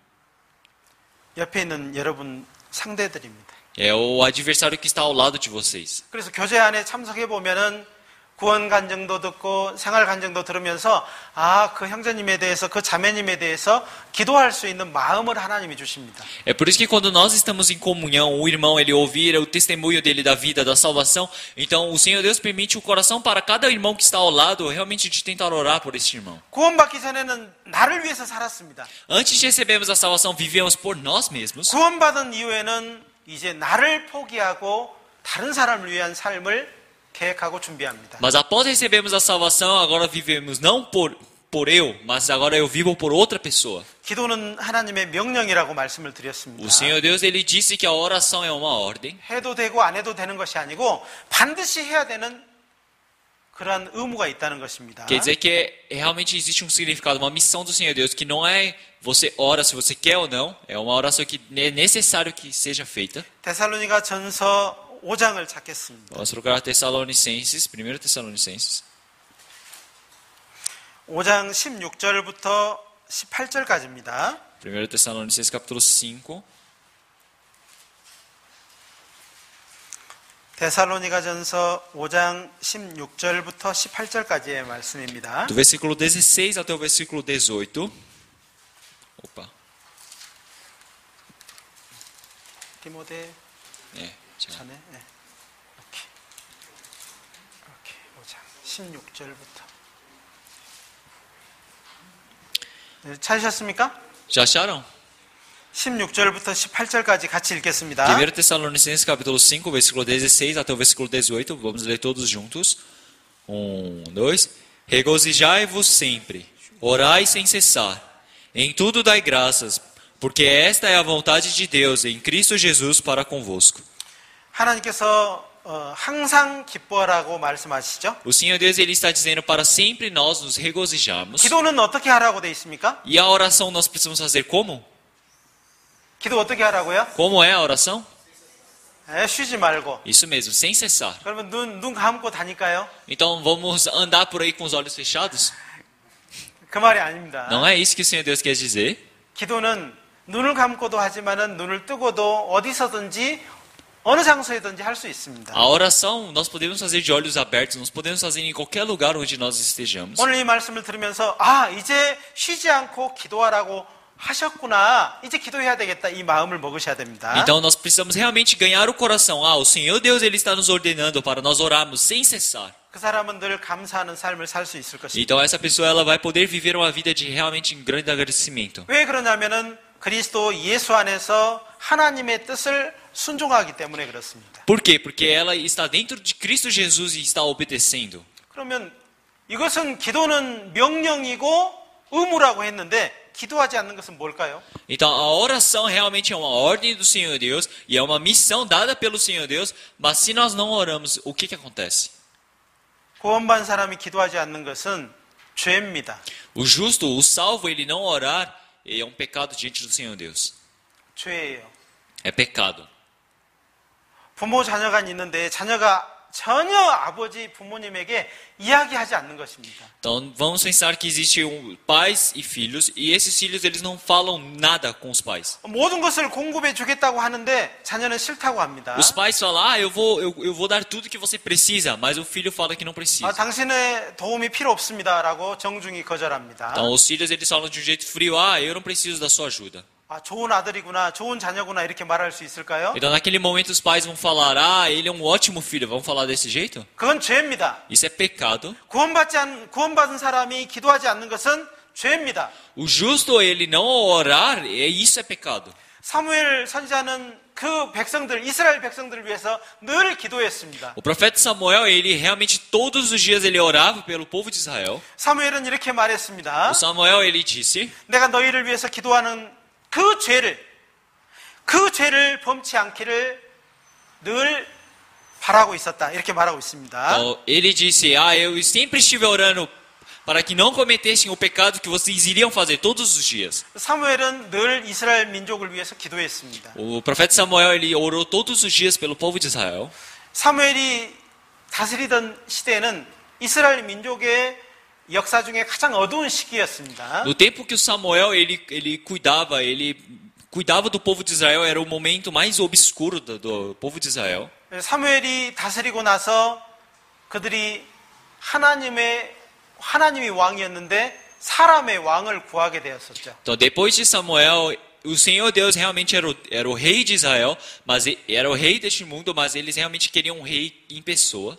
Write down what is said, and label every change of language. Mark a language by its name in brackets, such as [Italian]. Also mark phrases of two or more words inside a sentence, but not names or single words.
[Korean] 옆에 있는 여러분 상대들입니다. [Portuguese] É o adversário que está ao lado de vocês. [Korean] 그래서 교제 안에 참석해 보면은 구원 간증도 듣고 생활 간증도 들으면서 그 형제님에 대해서 그 자매님에 대해서 기도할 수 있는 마음을 하나님이 주십니다. [Portuguese] É por isso que quando nós estamos em comunhão, o irmão ele ouvir o testemunho dele da vida, da salvação, então o Senhor Deus permite o coração para cada irmão que está ao lado realmente de tentar orar por este irmão. [Korean] 구원받기 전에는 나를 위해서 살았습니다. [Portuguese] Antes de recebermos a salvação, vivemos por nós mesmos. [Korean] 구원받은 이후에는 이제 나를 포기하고 다른 사람을 위한 삶을 계획하고 준비합니다. [Portuguese] Mas após recebermos a salvação, agora vivemos não por eu, mas agora eu vivo por outra pessoa. [Korean] 기도는 하나님의 명령이라고 말씀을 드렸습니다. [Portuguese] O Senhor Deus ele disse que a oração é uma ordem. [Korean] 해도 되고 안 해도 되는 것이 아니고 반드시 해야 되는 그러한 의무가 있다는 것입니다. [Portuguese] Quer dizer que realmente existe um significado, uma missão do Senhor Deus, que não é você ora se você quer ou não, é uma oração que é necessário que seja feita. [Korean] 데살로니가 전서 5장을 찾겠습니다. [Portuguese] Vamos procurar Tessalonicenses, 1 Tessalonicenses. [Korean] 5장 16절부터 18절까지입니다. [Portuguese] 1 Tessalonicenses capítulo 5. [Korean] 데살로니가전서 5장 16절부터 18절까지의 말씀입니다. [Portuguese] Do versículo 16 até o versículo 18. Opa. [Korean] 디모데 네, 자. 전에 이렇게 5장 16절부터 찾으셨습니까? [Portuguese] Já acharam? [Korean] 16절부터 18절까지 같이 읽겠습니다. [Portuguese] 1 Tessalonicenses capítulo 5, versículo 16 até o versículo 18. Vamos ler todos juntos. 1, 2. Regozijai-vos sempre, orai sem cessar. Em tudo dai graças, porque esta é a vontade de Deus em Cristo Jesus para convosco. [Korean] 하나님께서 항상 기뻐라고 말씀하시죠? [Portuguese] O Senhor Deus ele está dizendo para sempre nós nos regozijarmos. [Korean] 기도는 어떻게 하라고 돼 있습니까? [Portuguese] E a oração nós precisamos fazer como? [Korean] 기도 어떻게 하라고요? [Portuguese] Como é a oração? [Korean] 쉬지 말고. [Portuguese] Isso mesmo, sem cessar. [Korean] 그러면 눈 감고 다닐까요? [Portuguese] Então vamos andar por aí com os olhos fechados? [Korean] 그 말이 아닙니다. [Portuguese] Não é isso que o Senhor Deus quer dizer. [Korean] 기도는 눈을 감고도 하지만은 눈을 뜨고도 어디서든지 어느 장소에든지 할 수 있습니다. [Portuguese] A oração nós podemos fazer de olhos abertos, nós podemos fazer em qualquer lugar onde nós estejamos. [Korean] 오늘 이 말씀을 들으면서 이제 쉬지 않고 기도하라고 하셨구나. 이제 기도해야 되겠다. 이 마음을 먹으셔야 됩니다. [Portuguese] Então nós precisamos realmente ganhar o coração. O Senhor Deus ele está nos ordenando para nós orarmos sem cessar. [Korean] 그 사람은 늘 감사하는 삶을 살 수 있을 것입니다. [Portuguese] Então essa pessoa ela vai poder viver uma vida de realmente grande agradecimento. [Korean] 왜 그러냐면은 그리스도 예수 안에서 하나님의 뜻을 순종하기 때문에 그렇습니다. [Portuguese] Por quê? Porque ela está dentro de Cristo Jesus e está obedecendo. [Korean] 그러면 이것은 기도는 명령이고 의무라고 했는데 기도하지 않는 것은 뭘까요? [Portuguese] Então, a oração realmente é uma ordem do Senhor Deus e é uma missão dada pelo Senhor Deus, mas se nós não oramos, o que acontece? [Korean] 구원받은 사람이 기도하지 않는 것은 죄입니다. [Portuguese] O justo, o salvo, ele não orar, é um pecado diante do Senhor Deus. [Korean] 죄예요. [Portuguese] É pecado. [Korean] 부모 자녀가 있는데 자녀가 전혀 아버지 부모님에게 이야기하지 않는 것입니다. [Portuguese] Então, vamos pensar que existem pais e filhos, e esses filhos eles não falam nada com os pais. [Korean] 모든 것을 공급해 주겠다고 하는데 자녀는 싫다고 합니다. [Portuguese] Os pais falam, eu vou dar tudo que você precisa, mas o filho fala que não precisa. [Korean] 당신의 도움이 필요 없습니다라고 정중히 거절합니다. [Portuguese] Então, os filhos eles falam de um jeito frio, eu não preciso da sua ajuda. [Korean] 좋은 아들이구나, 좋은 자녀구나 이렇게 말할 수 있을까요? [Portuguese] Então, naquele momento, os pais vão falar, ele é um ótimo filho, vamos falar desse jeito? [Korean] 그건 죄입니다. [Portuguese] Isso é pecado. [Korean] 구원받은 사람이 기도하지 않는 것은 죄입니다. [Portuguese] O justo, ele não orar, isso é pecado. [Korean] 사무엘 선지자는 그 백성들, 이스라엘 백성들을 위해서 늘 기도했습니다. [Portuguese] O profeta Samuel, ele realmente todos os dias ele orava pelo povo de Israel. [Korean] 사무엘은 이렇게 말했습니다. [Portuguese] O Samuel, ele disse, [Korean] 내가 너희를 위해서 기도하는 그 죄를 범치 않기를 늘 바라고 있었다. 이렇게 말하고 있습니다. [Portuguese] Então, ele disse, eu sempre estive orando para que não cometessem o pecado que vocês iriam fazer todos os dias. [Korean] 사무엘은 늘 이스라엘 민족을 위해서 기도했습니다. [Portuguese] O profeta Samuel, ele orou todos os dias pelo povo de Israel. [Korean] 사무엘이 다스리던 시대에는 이스라엘 민족의 역사 중에 가장 어두운 시기였습니다. [Portuguese] No tempo que o Samuel ele cuidava do povo de Israel, era o momento mais obscuro do povo de Israel. [Korean] 사무엘이 다스리고 나서 그들이 하나님이 왕이었는데 사람의 왕을 구하게 되었었죠. [Portuguese] Então, depois de Samuel, o Senhor Deus realmente era o rei de Israel, mas era o rei deste mundo, mas eles realmente queriam um rei em pessoa.